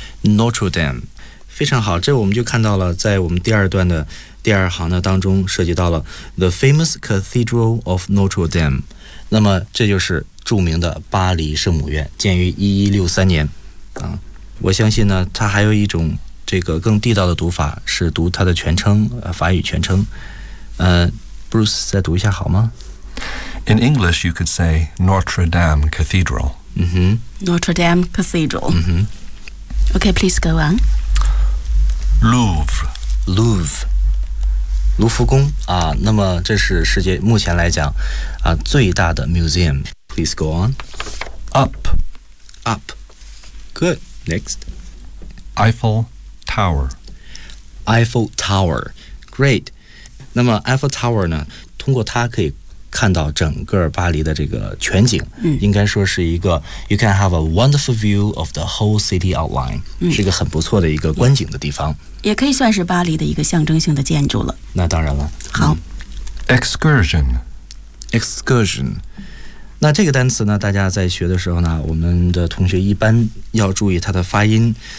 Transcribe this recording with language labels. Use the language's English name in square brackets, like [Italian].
[Chinese] Notre Dame， 非常好。这我们就看到了，在我们第二段的第二行的当中涉及到了 [English] the famous Cathedral of Notre Dame。 [Chinese] 那么这就是著名的巴黎圣母院，建于1163年。啊，我相信呢，它还有一种。这个更地道的读法是读它的全称，法语全称。 Bruce 再读一下好吗 [English] ？In English, you could say Notre Dame Cathedral. 嗯哼，Notre Dame Cathedral. 嗯哼，OK, please go on. Louvre, [Chinese] 卢浮宫啊。那么这是世界目前来讲啊最大的 museum. [English] Please go on. Up, good. Next, Eiffel Tower, [Chinese] great. 那么 Eiffel Tower 呢，通过它可以看到整个巴黎的这个全景，嗯、应该说是一个 [English] you can have a wonderful view of the whole city outline，、嗯、 [Chinese] 是一个很不错的一个观景的地方，也可以算是巴黎的一个象征性的建筑了。那当然了。好、嗯、 [English] ，excursion。 [Chinese] 那这个单词呢，大家在学的时候呢，我们的同学一般要注意它的发音。